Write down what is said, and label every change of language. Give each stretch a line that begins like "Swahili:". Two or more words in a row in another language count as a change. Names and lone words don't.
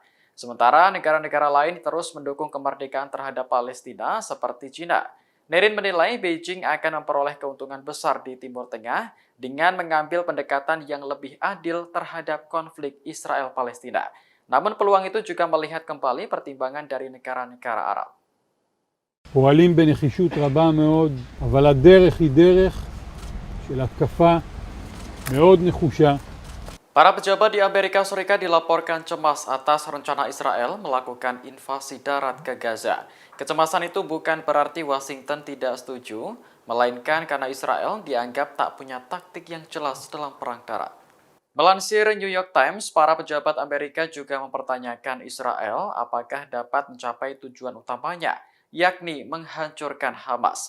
Indonesian: Sementara negara-negara lain terus mendukung kemerdekaan terhadap Palestina seperti China. Nerin menilai Beijing akan memperoleh keuntungan besar di Timur Tengah dengan mengambil pendekatan yang lebih adil terhadap konflik Israel-Palestina. Namun peluang itu juga melihat kembali pertimbangan dari negara-negara Arab.
Hebrew: פועלים בנחישות רבה מאוד, אבל הדרך היא דרך של התקפה מאוד נחושה.
Indonesian: Para pejabat di Amerika Serikat dilaporkan cemas atas rencana Israel melakukan invasi darat ke Gaza. Kecemasan itu bukan berarti Washington tidak setuju, melainkan karena Israel dianggap tak punya taktik yang jelas dalam perang darat. Melansir New York Times, para pejabat Amerika juga mempertanyakan Israel apakah dapat mencapai tujuan utamanya, yakni menghancurkan Hamas.